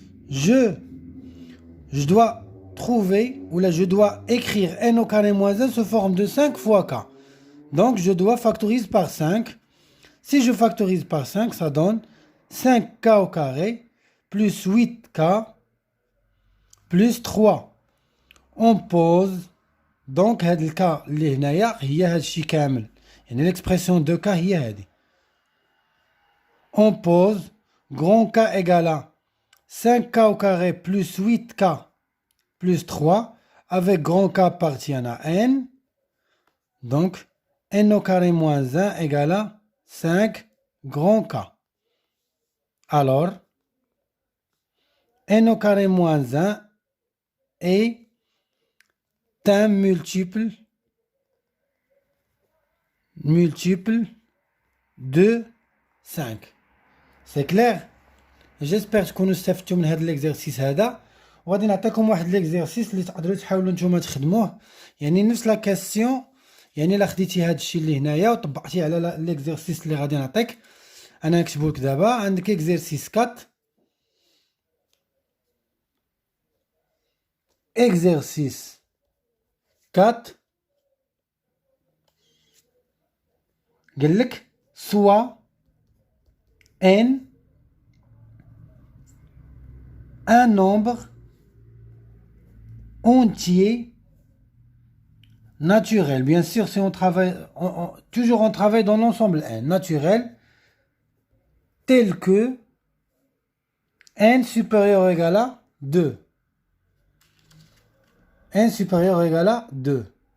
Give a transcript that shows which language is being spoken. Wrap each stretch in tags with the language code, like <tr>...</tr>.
<fr>Je dois trouver, ou là je dois écrire N au carré moins 1 sous forme de 5 fois K. Donc je dois factoriser par 5. Si je factorise par 5, ça donne 5K au carré plus 8K plus 3. On pose donc</fr> <ar>هذا الكا اللي هنايا هي هذا الشيء كامل.</ar> <fr>يعني l'expression de K</fr> <ar>هي هذه.</ar> <fr>On pose grand K égale à 5K au carré plus 8K plus 3 avec grand K appartient à N. Donc N au carré moins 1 égale à 5 grand K. Alors N au carré moins 1 est un multiple de 5. C'est clair? J'espère que vous avez fait l'exercice هذا</fr> <ar>وغادي نعطيكم واحد ليكزيرسيس اللي تقدروا تحاولوا نتوما تخدموه، يعني نفس لا كاستيون. يعني الا خديتي هاد الشيء اللي هنايا وطبقتيه على ليكزيرسيس اللي غادي نعطيك انا نكتبو لك دابا. عندك اكزيرسيس 4، اكزيرسيس 4 قال لك سوا n</ar> <fr>un nombre entier naturel. Bien sûr, si on travaille, toujours on travaille dans l'ensemble n naturel, tel que n supérieur ou égal à 2. n supérieur ou égal à 2.</fr>